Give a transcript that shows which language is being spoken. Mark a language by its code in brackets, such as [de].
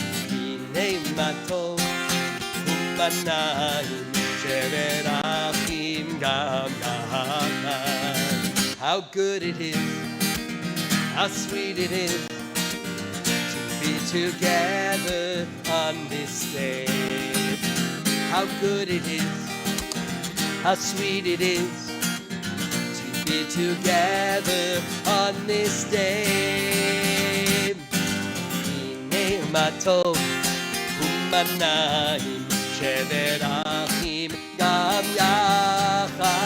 [he] הנה מה טוב ומנעים שבת אחים גם יחד. [en] How good it is, how sweet it is to be together on this day. How good it is, how sweet it is to be together on this day. [he] הנה מה טוב ומנעים שבת אחים גם יחד.